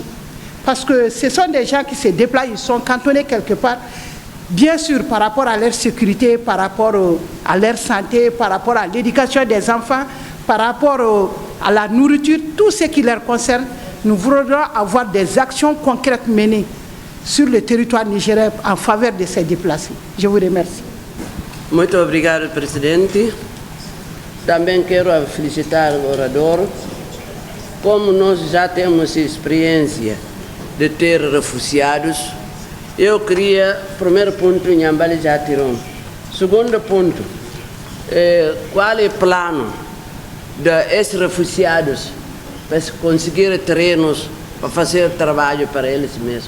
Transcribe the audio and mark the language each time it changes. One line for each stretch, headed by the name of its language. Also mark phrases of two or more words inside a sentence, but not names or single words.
French: Parce que ce sont des gens qui se déplacent, ils sont cantonnés quelque part, bien sûr par rapport à leur sécurité, par rapport à leur santé, par rapport à l'éducation des enfants, par rapport à la nourriture, tout ce qui leur concerne. Nous voudrons avoir des actions concrètes menées sur le territoire nigérien en faveur de ces déplacés. Je vous remercie.
Portuguese: Muito obrigado, presidente. Também quero felicitar o orador. Como nós já temos experiência de ter refugiados, eu queria, primeiro ponto, Nhambali já tirou. Segundo ponto, qual é o plano desses refugiados para conseguir terrenos para fazer trabalho para eles mesmos?